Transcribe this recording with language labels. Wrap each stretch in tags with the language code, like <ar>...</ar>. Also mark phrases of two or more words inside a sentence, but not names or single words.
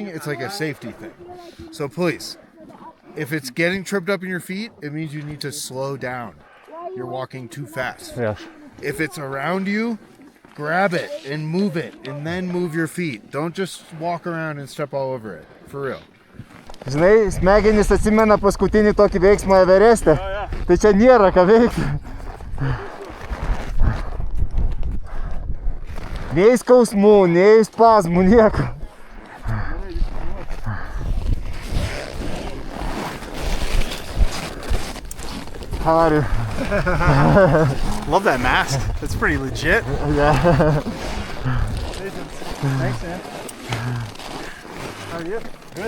<en>It's like a safety thing. So please, if it's getting tripped up in your feet, it means you need to slow down. You're walking too fast. Yes. If it's around you, grab it and move it, and then move your feet. Don't just walk around and step all over it. For real.</en> <lt>Žinai, smegenys atsimena paskutinį tokį veiksmą Evereste. Tai čia nėra ką veikti. Nei skausmų, nei spazmų, nieko.</lt> <en>How are you? Love that mask. That's pretty legit. Yeah. Thanks, man. How are you? Good.</en>